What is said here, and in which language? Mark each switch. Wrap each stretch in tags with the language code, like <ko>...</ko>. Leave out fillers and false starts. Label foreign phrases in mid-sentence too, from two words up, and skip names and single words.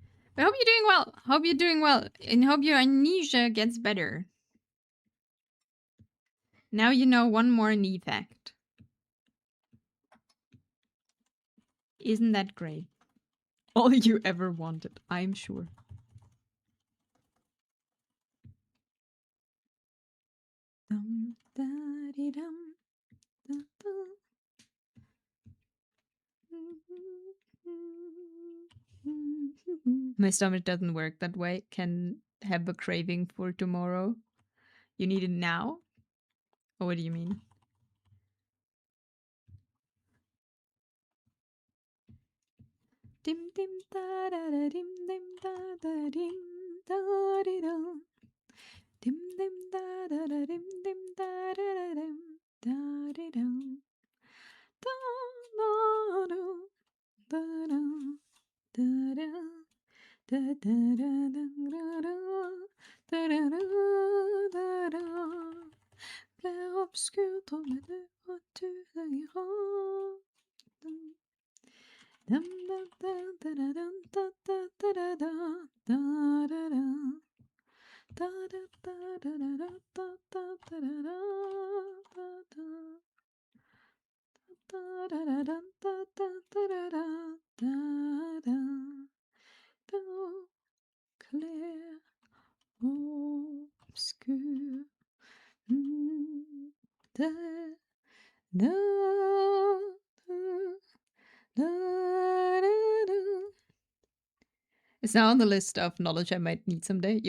<en>I hope you're doing well. Hope you're doing well. And hope your amnesia gets better. Now you know one more knee fact. Isn't that great? All you ever wanted, I'm sure. Dum, da-dee-dum, da-dum. My stomach doesn't work that way. Can have a craving for tomorrow. You need it now? Or what do you mean? Dim dim da da da dim dim da da dim da di dum. Dim dim da da da dim dim da da da dim da di dum. Da da do da da da da da da da da da da da da da.</en> <fr>Clair obscur dans mes deux voitures ça ira. Dum dum dum da da dum da da da da da da da da. Da da da da da da da da da da da da. Da da da da da da da da da da da. Clair, obscur. Da da da da da.</fr> <en>It's now on the list of knowledge I might need someday.</en>